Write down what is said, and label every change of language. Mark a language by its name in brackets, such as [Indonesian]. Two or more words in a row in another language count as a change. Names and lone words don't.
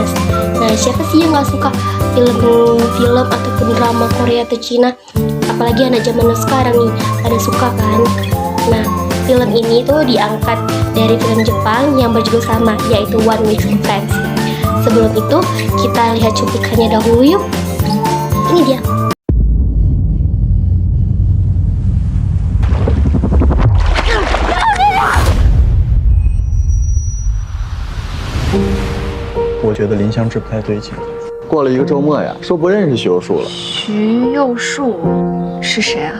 [Indonesian] Nah, siapa sih yang gak suka film ataupun drama Korea atau Cina? Apalagi anak zaman sekarang nih, pada suka kan? Nah, film ini tuh diangkat dari film Jepang yang berjudul sama, yaitu One Week Friends. Sebelum itu, kita lihat cuplikannya dahulu yuk. Ini dia. [Chinese] 我觉得林香芝不太对劲。过了一个周末呀，说不认识徐幼树了。徐幼树是谁啊？